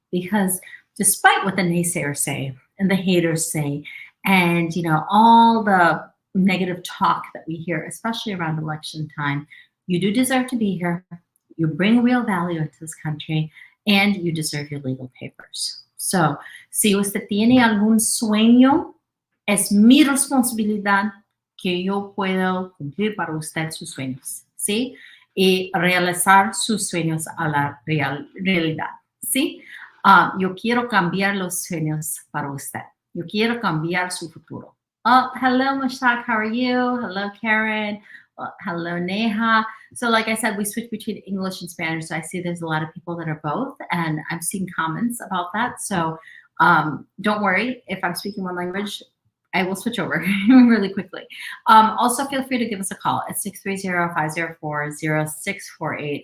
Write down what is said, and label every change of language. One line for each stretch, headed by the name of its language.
English: Because despite what the naysayers say and the haters say, and all the negative talk that we hear, especially around election time, you do deserve to be here. You bring real value into this country, and you deserve your legal papers.
Spanish: So, si usted tiene algún sueño, es mi responsabilidad que yo puedo cumplir para usted sus sueños, ¿sí? Y realizar sus sueños a la realidad, ¿sí? Yo quiero cambiar los sueños para usted. Yo quiero cambiar su futuro.
English: Oh, hello, Mushtaq. How are you? Hello, Karen. Hello, Neha. So like I said, we switch between English and Spanish. So I see there's a lot of people that are both, and I'm seeing comments about that. So don't worry, if I'm speaking one language, I will switch over really quickly. Also, feel free to give us a call at 630-504-0648.